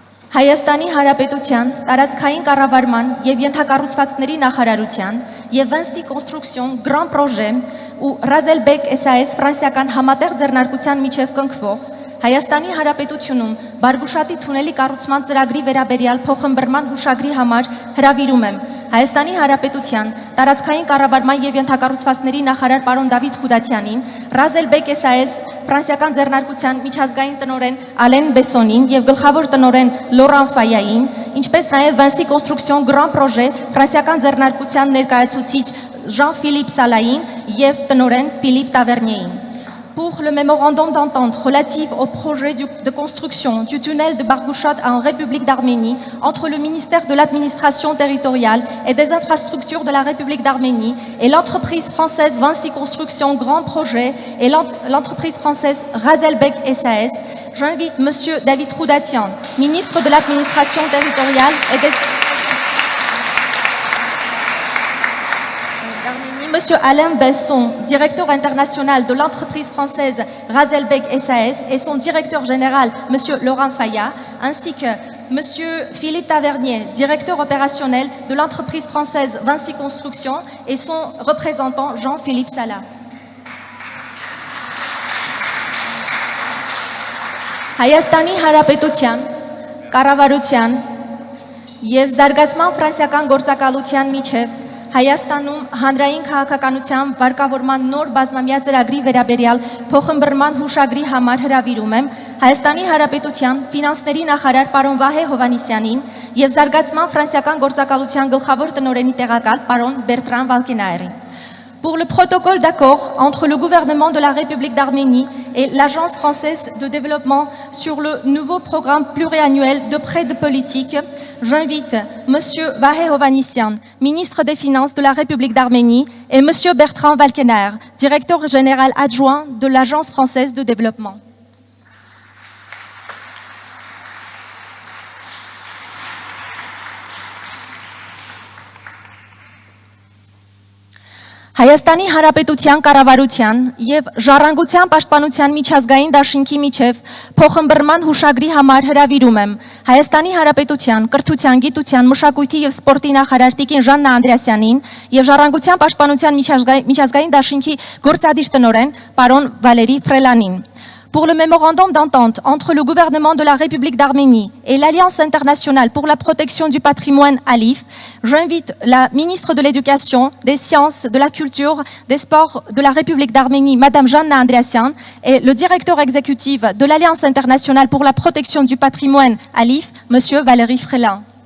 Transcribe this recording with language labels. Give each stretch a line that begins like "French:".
Armenian: Հայաստանի Հանրապետության տարածքային կառավարման եւ ենթակառուցվածքների նախարարության եւ Vinci Construction Grand Projet ու Razelbeck SAS ֆրանսիական համատեղ ձեռնարկության միջև կնքվող Հայաստանի Հանրապետությունում Բարգուշատի թունելի կառուցման ծրագրի վերաբերյալ փոխըմբռնման հուշագրի համար հրավիրում եմ Հայաստանի Հանրապետության տարածքային կառավարման եւ ենթակառուցվածքների նախարար պարոն Դավիթ Խուդատյանին, Razelbeck SAS ֆրանսիական ձեռնարկության միջազգային տնօրեն Ալեն Բեսոնին եւ գլխավոր տնօրեն Լորան Ֆայային, ինչպես նաեւ Vinci Construction Grand Projet ֆրանսիական ձեռնարկության ներկայացուցիչ Jean-Philippe Salahin et տնօրեն Philippe Tavernier.
French: Pour le mémorandum d'entente relatif au projet de construction du tunnel de Bargouchot en République d'Arménie entre le ministère de l'administration territoriale et des infrastructures de la République d'Arménie et l'entreprise française Vinci Construction Grand Projet et l'entreprise française Razelbek SAS, j'invite M. David Roudatian, ministre de l'administration territoriale et des... Monsieur Alain Besson, directeur international de l'entreprise française Razelbek SAS et son directeur général, Monsieur Laurent Fayat, ainsi que Monsieur Philippe Tavernier, directeur opérationnel de l'entreprise française Vinci Construction et son représentant Jean-Philippe Sala.
Armenian: Հայաստանի Հանրապետության կառավարության եւ զարգացման ֆրանսիական գործակալության միջև Հայաստանում հանրային քաղաքականության վարկավորման նոր բազմամյա ծրագրի վերաբերյալ փոխըմբռնման հուշագրի համար հրավիրում եմ Հայաստանի Հանրապետության ֆինանսների նախարար պարոն Վահե Հովհաննիսյանին եւ զարգացման ֆրանսիական գործակալության գլխավոր տնօրենի տեղակալ պարոն Բերտրան Վալկենայերին.
French: Pour le protocole d'accord entre le gouvernement de la République d'Arménie et l'Agence française de développement sur le nouveau programme pluriannuel de prêt de politique, j'invite M. Vahé Hovannisyan, ministre des Finances de la République d'Arménie, et M. Bertrand Valkenaer, directeur général adjoint de l'Agence française de développement.
Armenian: Հայաստանի Հանրապետության կառավարության եւ Ժառանգության պաշտպանության միջազգային դաշինքի միջև փոխըմբռնման հուշագրի համար հրավիրում եմ Հայաստանի Հանրապետության կրթության, գիտության, մշակույթի եւ սպորտի նախարար Տիկին Ժաննա Անդրեասյանին եւ Ժառանգության պաշտպանության միջազգային դաշինքի գործադիր տնօրեն պարոն Վալերի Ֆրելանին.
French: Pour le mémorandum d'entente entre le gouvernement de la République d'Arménie et l'Alliance internationale pour la protection du patrimoine ALIF, j'invite la ministre de l'Éducation, des Sciences, de la Culture, des Sports de la République d'Arménie, Madame Janna Andreasyan, et le directeur exécutif de l'Alliance internationale pour la protection du patrimoine ALIF, Monsieur Valéry Frelin.